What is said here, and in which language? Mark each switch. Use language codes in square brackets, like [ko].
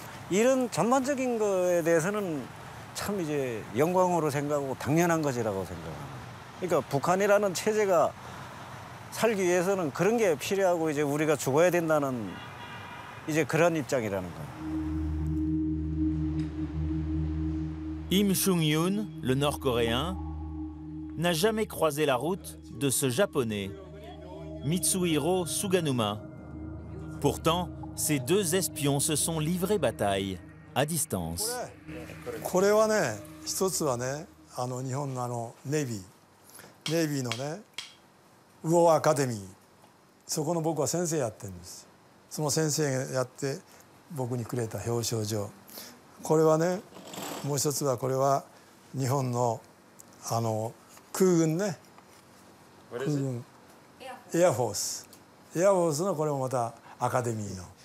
[ko] 이런 전반적인 거에 대해서는 참 이제 영광으로 생각하고 당연한 것이라고 생각합니다. 그러니까 북한이라는 체제가 살기 위해서는 그런 게 필요하고 이제 우리가 죽어야 된다는 이제 그런 입장이라는 거예요. [fr] Im Chung-yoon, le Nord-Coréen, n'a jamais croisé la route de ce Japonais, Mitsuhiro Suganuma. Pourtant, ces deux espions se sont livrés bataille à distance. [ja] これはね、一つはね、日本のネイビーのね、ウォーアカデミー、そこの僕は先生やってるんです。その先生がやって僕にくれた表彰状。これはね、もう一つはこれは日本の空軍ね、空軍エアフォースのこれもまたアカデミーの。